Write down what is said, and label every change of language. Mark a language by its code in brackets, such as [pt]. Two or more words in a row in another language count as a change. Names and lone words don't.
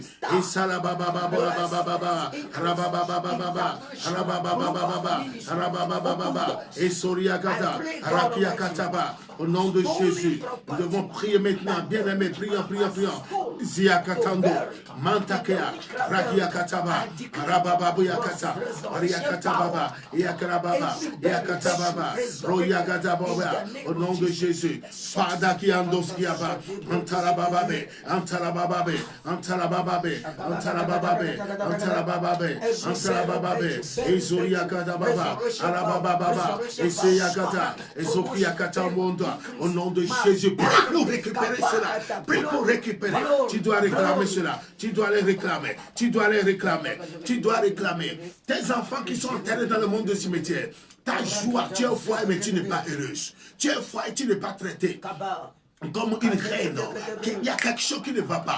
[fr] Et Salababa, Rababa, et Soriagada, Rakiakataba, au nom de Jésus, nous devons prier maintenant, bien-aimés, prions. Ziakatando, Mantakea, Rakiakataba, Rabababuyakata, Ariakatababa, Yakarababa, Yakatababa, Royagadababa, au nom de Jésus, Fadaki Andoskiaba, Antarabababe, Antarabababe, Antarabababe, Antarabababe, Antarabababe, Antarabababe, et Zoriakadababa, Arabababa, et Seyakata, et Zokiakata Monda, au nom de Jésus, prie pour récupérer cela, prie pour récupérer. Tu dois réclamer cela, tu dois les réclamer, tu dois les réclamer, tu dois réclamer. Tes enfants qui sont enterrés dans le monde du cimetière, ta joie, tu es au foyer mais tu n'es pas heureuse. Tu es au foyer, tu n'es pas traité. comme une reine, qu'il y a quelque chose qui ne va pas.